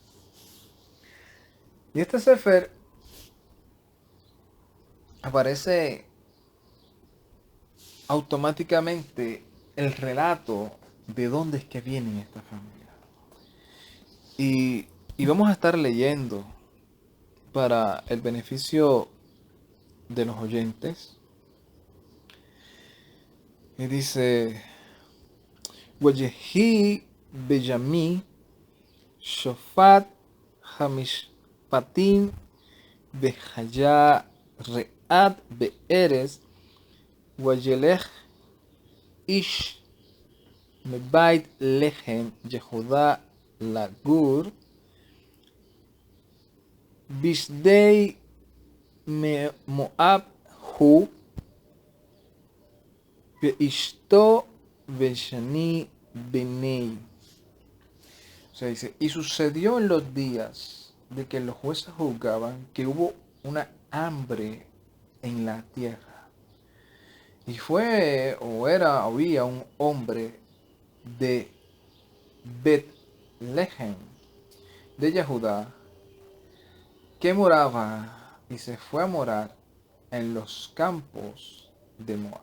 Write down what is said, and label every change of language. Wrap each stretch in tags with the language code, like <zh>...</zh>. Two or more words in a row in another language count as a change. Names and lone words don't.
<es>Y este Sefer aparece automáticamente el relato de dónde es que viene esta familia. Y vamos a estar leyendo para el beneficio de los oyentes. Y dice,</es> <he>ויהי בימי שפט השפטים ויהי רעב בארץ וילך איש מבית לחם יהודה לגור בשדי מואב הוא ואשתו ושני בניו.</he> <es>O sea, dice, y sucedió en los días de que los jueces juzgaban que hubo una hambre en la tierra. Y había un hombre de Betlehem, de Judá, que moraba y se fue a morar en los campos de Moab.</es>